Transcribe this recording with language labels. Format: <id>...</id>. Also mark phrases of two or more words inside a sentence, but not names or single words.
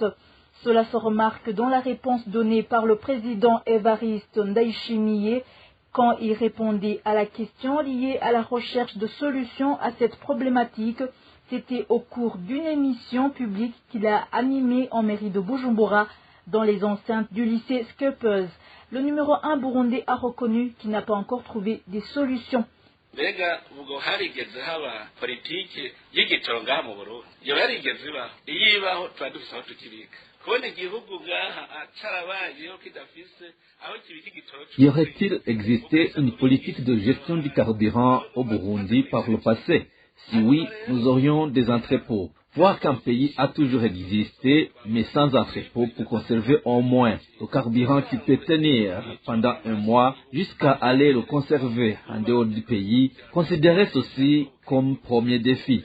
<fr>Cela se remarque dans la réponse donnée par le président Evariste Ndayishimiye quand il répondait à la question liée à la recherche de solutions à cette problématique. C'était au cours d'une émission publique qu'il a animée en mairie de Bujumbura dans les enceintes du lycée Skeppers. Le numéro 1 burundais a reconnu qu'il n'a pas encore trouvé des solutions.</fr> <rn>Mbega ubwo harigeze haba politiki y'igitoro ngaha mu Burundi iyo yarigeze ibaho iyo ibaho tuba dufise aho tukibika kubona igihugu ngaha acarabayeho kidafise aho kibika igitoro.</rn> <fr>Y aurait-il existé une politique de gestion du carburant au Burundi par le passé? Si oui, nous aurions des entrepôts. voir qu'un pays a toujours existé, mais sans entrepôt pour conserver au moins le carburant qui peut tenir pendant un mois jusqu'à aller le conserver en dehors du pays, considérait ceci comme premier défi.</fr>